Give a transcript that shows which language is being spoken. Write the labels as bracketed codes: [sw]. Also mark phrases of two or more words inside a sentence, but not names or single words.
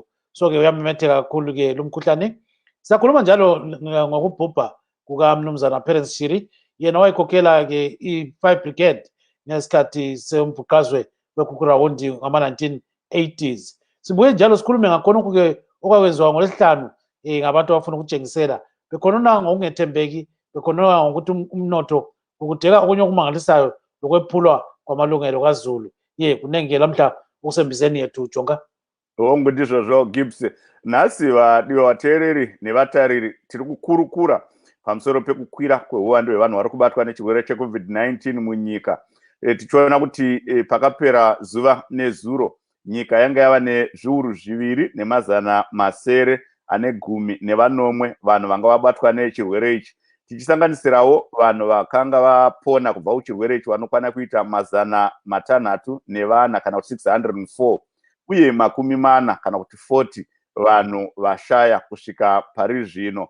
[nd] So ke uyamemetheka kakhulu ke lumkhuhlane. Siyakhuluma njalo ngokubhubha kukaMnumzana Perrance Shiri, yena wayekhokhela ke i-5 Brigade ngesikhathi sembhuqazwe wekhukurawundi ngama-1980s. Sibuye njalo sikhulume ngakhonokho ke okwakwenziwa ngoLwesihlanu ngabantu abafuna ukutshengisela bekhonona ngokungethembeki, bekhonona ngokuthi umnotho ukudeka okunye okumangalisayo lokwephulwa kwamalungelo kaZulu. Kunenge lamhla ukusembizeni yethu Jonga. [sn] Ngondizvo zvo Gibbs, nhasi vadiwa vateereri nevatariri tiri kukurukura pamusoro pekukwira kweuwandu hwevanhu vari kubatwa nechirwere cheCovid-19 munyika. Tichiona kuti pakapera zuva nezuro nyika yanga yava nezviuru 2,910 vanhu vanga vabatwa nechirwere ichi, tichisanganisirawo vanhu vakanga vapona kubva kuchirwere ichi vanokwana kuita 604 kana kuti 604, uye 40 kana kuti 40 vanhu vashaya kusvika pari zvino.